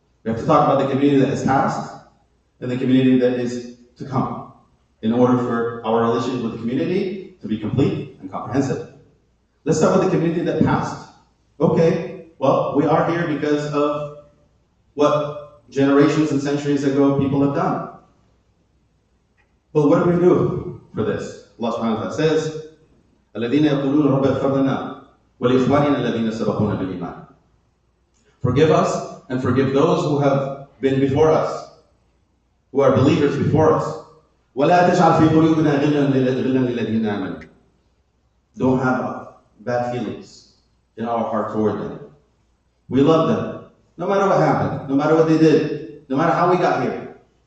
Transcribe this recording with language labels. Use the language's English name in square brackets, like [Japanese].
[English] We have to talk about the community that has passed and the community that is to come in order for our relationship with the community to be complete and comprehensive. Let's start with the community that passed. Okay, Well, we are here because of what generations and centuries ago people have done. But what do we do for this? Allah subhanahu wa ta'ala says, [Arabic] الَّذِينَ يَقُولُونَ رَبَّ اغْفِرْ لَنَا وَلِإِخْوَانِنَا الَّذِينَ سَبَقُونَا بِالْإِيمَانِ. [English] Forgive us and forgive those who have been before us, who are believers before us. [Arabic] وَلَا تَجْعَلْ فِي قُلُوبِنَا غِلًّا لِلَّذِينَ آمَنُوا. [English] Don't have bad feelings in our heart toward them. We love them, no matter what happened, no matter what they did, no matter how we got here.